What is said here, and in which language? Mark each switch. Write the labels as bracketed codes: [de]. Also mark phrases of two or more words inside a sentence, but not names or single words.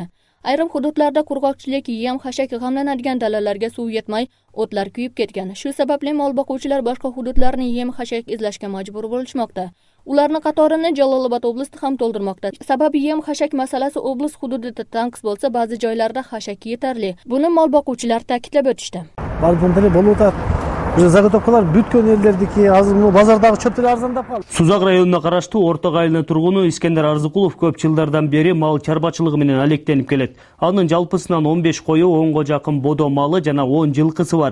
[uz] Ayrim hududlarda qurg'oqchilik, yem-xashak g'amlanadigan dalalarga suv yetmay, o'tlar kuyib ketgan. Shu sababli mol boquvchilar boshqa hududlarni yem-xashak izlashga majbur bo'lishmoqda. Ularning qatorini Jalolobod oblasti ham to'ldirmoqda. Sababi yem-xashak masalasi oblast hududida tanqis bo'lsa, ba'zi joylarda xashak yetarli. Buni mol boquvchilar ta'kidlab o'tishdi. [ky] Заготовкалар бүткөн элдердики азыр базардагы чөптөр арзандап калды. Сузак районуна караштуу Орто айылынын тургуну Искендер Арзыкулов көп жылдардан бери мал чарбачылыгы менен алектенип келет. Анын жалпысынан 15 кою, 10го жакын бодо малы жана 10 жылкысы бар.